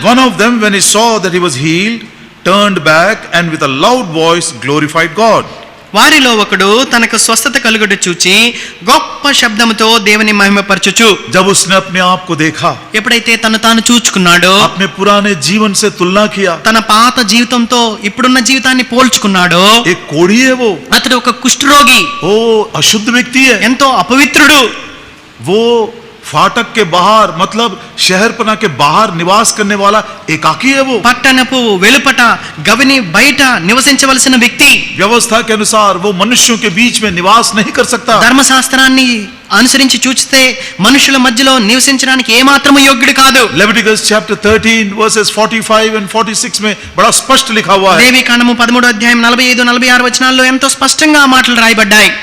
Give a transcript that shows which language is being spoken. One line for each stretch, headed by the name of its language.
English: One of them, when he saw that he was healed, turned back and with a loud voice glorified God.
Telugu: వారిలో ఒకడు తనకు స్వస్థత కలుగుట చూచి గొప్ప శబ్దముతో దేవుని మహిమపరచుచు.
Hindi: जब उसने अपने आप को देखा,
Telugu: ఎప్పుడైతే తను తాను చూచుకున్నాడో,
Hindi: अपने पुराने जीवन से तुलना किया,
Telugu: తన పాత జీవితంతో ఇప్పుడున్న జీవితాన్ని పోల్చుకున్నాడో,
Hindi: एक कोढ़ी है
Telugu: అతడు ఒక కుష్ఠరోగి,
Hindi: वो अशुद्ध व्यक्ति है,
Telugu: ఎంతో అపవిత్రుడు.
Hindi: वो फाटक के बाहर, मतलब शहरपना के बाहर निवास करने वाला एकाकी है वो।
Telugu: పట్టణపు వెలుపట, గవిని బయట నివసించవలసిన వ్యక్తి.
Hindi: व्यवस्था के अनुसार वो मनुष्यों के बीच में निवास नहीं कर सकता।
Telugu: ధర్మశాస్త్రాన్ని అనుసరించి చూస్తే మనుషుల మధ్యలో నివసించడానికి ఏమాత్రము యోగ్యుడు కాదు.
English: Leviticus chapter 13 verses 45 and 46
Hindi: में बड़ा स्पष्ट लिखा हुआ है,
Telugu: లేవి కాండము 13వ అధ్యాయం 45, 46 వచనాల్లో ఎంతో స్పష్టంగా ఆ మాటలు రాయబడ్డాయి.